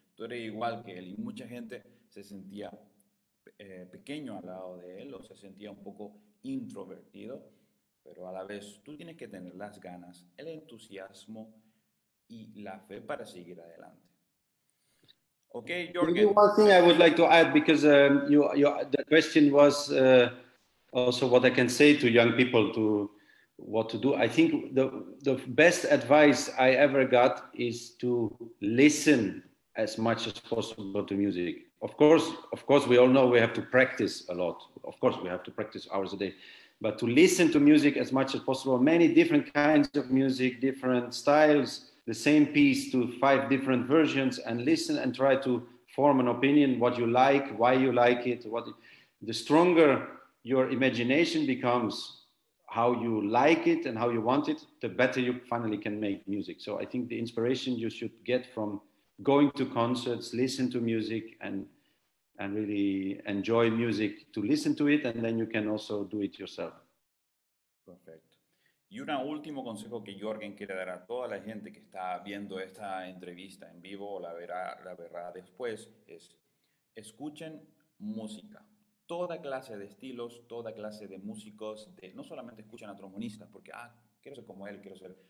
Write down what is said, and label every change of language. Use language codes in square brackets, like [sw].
[es] Tú eres igual que él y mucha gente se sentía pequeño al lado de él o se sentía un poco introvertido, pero a la vez tú tienes que tener las ganas, el entusiasmo y la fe para seguir adelante. Okay, [en] Maybe Jorgen. one thing I would like to add, because the question was also what I can say to young people to what to do. I think the best advice I ever got is to listen as much as possible to music. Of course, we all know we have to practice a lot. Of course, we have to practice hours a day, but to listen to music as much as possible, many different kinds of music, different styles, the same piece to 5 different versions, and listen and try to form an opinion, what you like, why you like it. The stronger your imagination becomes, how you like it and how you want it, the better you finally can make music. So I think the inspiration you should get from going to concerts, listen to music, and really enjoy music, to listen to it, and then you can also do it yourself. [es] Perfecto. Y un último consejo que Jorgen quiere dar a toda la gente que está viendo esta entrevista en vivo o la verá después es: escuchen música. Toda clase de estilos, toda clase de músicos, no solamente escuchen a trombonistas porque, quiero ser como él, quiero ser...